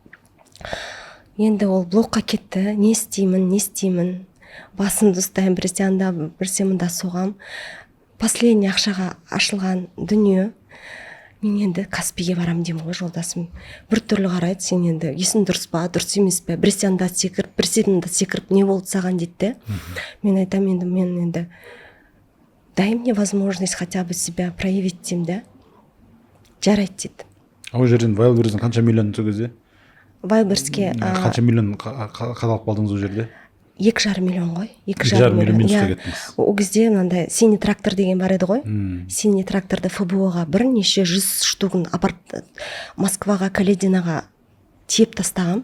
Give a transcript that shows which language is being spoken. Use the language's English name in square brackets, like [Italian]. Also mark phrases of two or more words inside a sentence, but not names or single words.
[Kazakh] Енді ол блокқа кетті, не істеймін, басымды ұстаймын, біресе анда, біресе мында соғам. Последний ақшаға ашылған дүние, мен енді Каспиге барам деймін ғой, жолдасым. Бір түрлі қарайды, сен енді есің дұрыс па, дұрыс емес пе, біресе анда секіріп, біресе мында секіріп, не болды саған дейді. Мен айтамын, енді мен енді [Russian] дай мне возможность хотя бы себя проявить [Kazakh] деймін да. Жарайды дейді. Ол жерден Вайлберстен қанша миллион сол кезде? Вайлберске қанша миллион қадалып қалдыңыз ол жерде? 2,5 миллион ғой. 2,5 миллион минусқа кеттіңіз. Ол кезде мынандай [Russian] синий трактор [Kazakh] деген бар еді ғой. [Russian] Синий тракторды [Kazakh] ФБО-ға бірнеше 100 штугын Москваға, Калединаға тиеп тастағам.